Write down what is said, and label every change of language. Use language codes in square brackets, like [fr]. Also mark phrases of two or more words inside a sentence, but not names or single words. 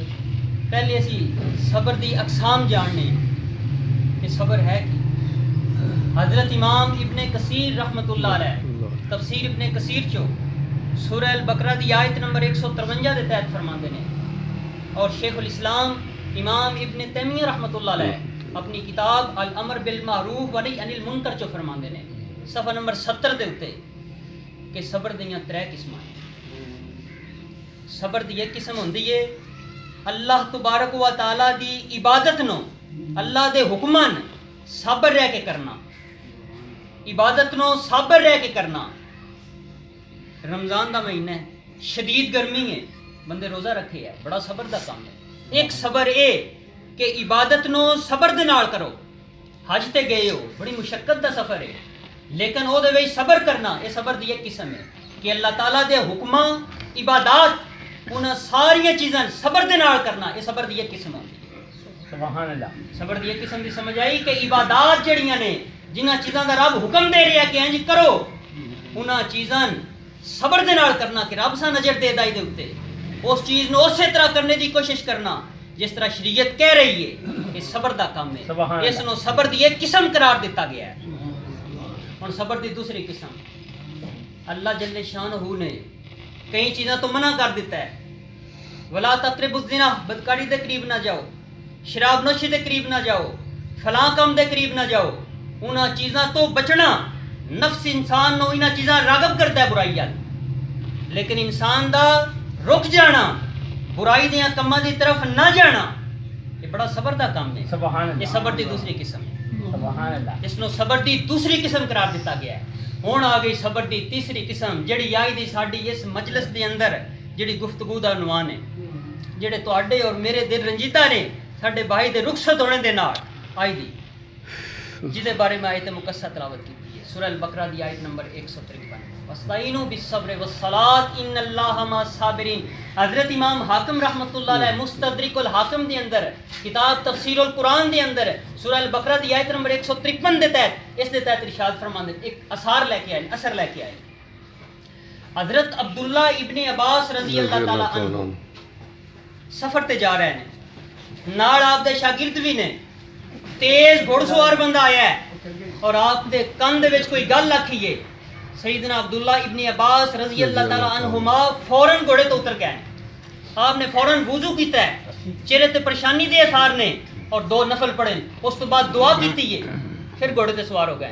[pa] پہلے اسی صبر دی اقسام جاننے کہ صبر ہے کہ حضرت امام ابن کثیر [ar] رحمۃ اللہ علیہ [pa] تفسیر ابن کثیر چو سورہ البقرہ دی آیت نمبر 153 دے تحت فرماندے نے، اور شیخ الاسلام امام ابن تیمیہ [ar] رحمۃ اللہ علیہ [pa] اپنی کتاب الامر بالمعروف ونہی عن المنکر چو فرماندے نے صفحہ نمبر 70 دے اتے کہ صبر دیاں 3 قسم ہیں۔ صبر دی ایک قسم ہوندی ہے اللہ تبارک و تعالی دی عبادت نو اللہ دے حکمان صبر رہ کے کرنا، عبادت نو صبر رہ کے کرنا۔ رمضان دا مہینہ ہے، شدید گرمی ہے، بندے روزہ رکھے ہے، بڑا صبر دا کام ہے۔ ایک صبر اے کہ عبادت نو صبر دے نال کرو، حج تے گئے ہو بڑی مشقت دا سفر ہے لیکن او دے وچ صبر کرنا، اے صبر دی ایک قسم ہے کہ اللہ تعالیٰ دے حکماں عبادات انہاں ساری چیزاں صبر دے نال کرنا، اے صبر دی ایک قسم ہوندی ہے۔ [ar] سبحان اللہ۔ [pa] صبر دی ایک قسم دی سمجھ آئی کہ عبادات جڑیاں نے جنہاں چیزاں دا رب حکم دے رہا کہ انج کرو، انہاں چیزاں صبر دے نال کرنا کہ رب سا نظر دے دائی دے اتے اس چیز نو اسی طرح کرنے دی کوشش کرنا جس طرح شریعت کہہ رہی ہے کہ صبر دا کام ہے، اس نو صبر دی ایک قسم قرار دیتا گیا ہے۔ اور صبر دی دوسری قسم اللہ جل شانہ نے کئی چیزاں تو منع کر دیتا ہے، [ar] ولا تقربوا الزنا، [pa] بدکاری دے قریب نہ جاؤ، شراب نوشی دے قریب نہ جاؤ، فلاں کام دے قریب نہ جاؤ، انہاں چیزاں تو بچنا۔ نفس انسان نو انہاں چیزاں راغب کرتا ہے برائی وال، لیکن انسان دا رک جانا، برائی دیاں کماں دی طرف نہ جانا، یہ بڑا صبر دا کام ہے۔ یہ صبر دی دوسری قسم ہے۔ [ar] سبحان اللہ۔ [pa] اس نو صبر دی دوسری قسم قرار دیتا گیا ہے۔ ہن آ گئی صبر دی تیسری قسم جڑی آئی دی ساڈی اس مجلس دے اندر جڑی گفتگو دا عنوان ہے، جڑے تواڈے اور میرے دل رنجیدہ نے ساڈے بھائی دے رخصت ہونے دے نال آئی دی، جدے بارے میں آیت مقدسہ تلاوت کی ہے سورہ البقرہ دی آیت نمبر 153، [ar] وَاسْتَعِینُوا بِالصَّبْرِ وَالصَّلَاةِ إِنَّ اللَّهَ مَعَ الصَّابِرِينَ۔ [pa] حضرت امام حاکم [ar] رحمۃ اللہ علیہ [pa] مستدرک الحاکم دے اندر کتاب تفسیر القرآن دے اندر سورہ البقرہ دی آیت نمبر 153 دے تحت اس دے تحت ارشاد فرماندے ایک اثر لے کے آئے حضرت عبداللہ ابن عباس [ar] رضی اللہ تعالی عنہ [pa] سفر تے جا رہے ہیں، نال آپ دے شاگرد بھی نے، تیز گھوڑ سوار بندہ آیا ہے اور آپ دے کان دے وچ کوئی گل آکھی ہے، سیدنا عبداللہ ابن عباس [ar] رضی اللہ تعالیٰ عنہما [pa] فوراً گھوڑے تو اتر گئے، آپ نے فوراً وضو کیتا ہے، چہرے تے پریشانی دے اثار نے اور 2 نفل پڑھے، اس تو بعد دعا کیتی ہے، پھر گھوڑے تے سوار ہو گئے۔